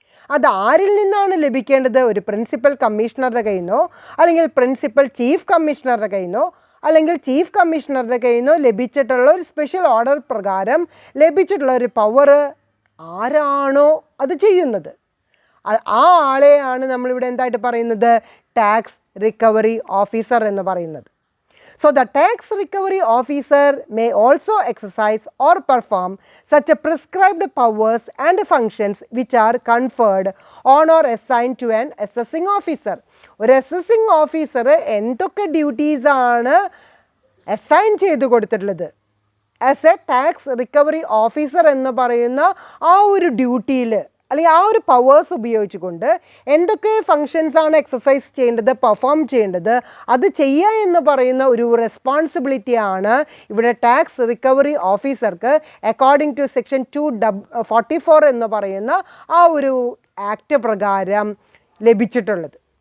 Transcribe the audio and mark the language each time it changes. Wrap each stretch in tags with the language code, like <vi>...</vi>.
<ml>അത് ആരിൽ നിന്നാണ് ലഭിക്കേണ്ടത്? ഒരു പ്രിൻസിപ്പൽ കമ്മീഷണറുടെ കയ്യിൽ നിന്നോ, അല്ലെങ്കിൽ പ്രിൻസിപ്പൽ ചീഫ് കമ്മീഷണറുടെ കയ്യിൽ നിന്നോ, അല്ലെങ്കിൽ ചീഫ് കമ്മീഷണറുടെ കയ്യിൽ നിന്നോ ലഭിച്ചിട്ടുള്ള ഒരു സ്പെഷ്യൽ ഓർഡർ പ്രകാരം ലഭിച്ചിട്ടുള്ള ഒരു പവർ ആരാണോ അത് ചെയ്യുന്നത്, ആ ആളെയാണ് നമ്മളിവിടെ എന്തായിട്ട് പറയുന്നത്? ടാക്സ് റിക്കവറി ഓഫീസർ എന്ന് പറയുന്നത്.</ml> <en>So the tax recovery officer may also exercise or perform such a prescribed powers and functions which are conferred on or assigned to an assessing officer.</en> <ml>ഒരു അസസിങ് ഓഫീസർ എന്തൊക്കെ ഡ്യൂട്ടീസാണ് assign ചെയ്ത് കൊടുത്തിട്ടുള്ളത്</ml> <en>as a tax recovery officer</en> <ml>എന്ന് പറയുന്ന ആ ഒരു ഡ്യൂട്ടിയിൽ അല്ലെങ്കിൽ ആ ഒരു പവേഴ്സ് ഉപയോഗിച്ചുകൊണ്ട് എന്തൊക്കെ ഫങ്ഷൻസാണ് എക്സസൈസ് ചെയ്യേണ്ടത്, പെർഫോം ചെയ്യേണ്ടത്, അത് ചെയ്യുക എന്ന് പറയുന്ന ഒരു റെസ്പോൺസിബിലിറ്റിയാണ് ഇവിടെ ടാക്സ് റിക്കവറി ഓഫീസർക്ക്</ml> <en>according to section 244</en> <ml>എന്ന് പറയുന്ന ആ ഒരു ആക്ട് പ്രകാരം ലഭിച്ചിട്ടുള്ളത്.</ml>